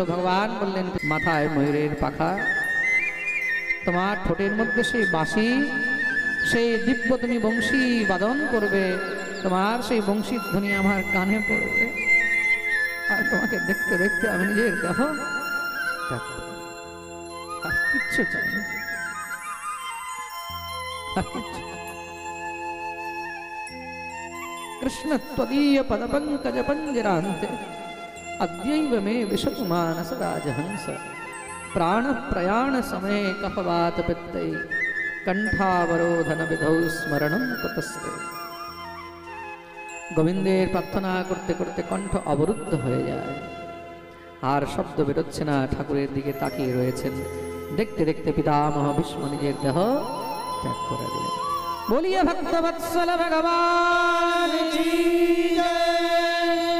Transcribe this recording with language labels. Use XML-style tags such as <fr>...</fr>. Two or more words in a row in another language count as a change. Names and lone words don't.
<bn>ভগবান বললেন, মাথায় ময়ূরের পাখা, তোমার ঠোঁটের মধ্যে সেই বাঁশি, সেই দিব্য তুমি বংশী বাদন করবে, তোমার সেই বংশীর ধ্বনি আমার কানে পড়বে, আর তোমাকে দেখতে দেখতে আমি নিজের দেহ আর কিচ্ছু চাই না,</bn> <sa>কৃষ্ণ ত্বদীয় পদ পঙ্কজ পঞ্জরান্তে अद्यैव मे विशतु मानस राजहंस प्राण प्रयाण समय कफवात पित्ते कंठावरोधन विधौ स्मरणं कुतस्ते।</sa> <bn>গোবিন্দের প্রার্থনা করতে করতে কণ্ঠ অবরুদ্ধ হয়ে যায়, আর শব্দ বেরোচ্ছে না। ঠাকুরের দিকে তাকিয়ে রয়েছেন। দেখতে দেখতে পিতামহ ভীষ্ম নিজের দেহ ত্যাগ করে দিলেন। বলিয়া ভক্তবৎসল ভগবান কি জয়।</bn>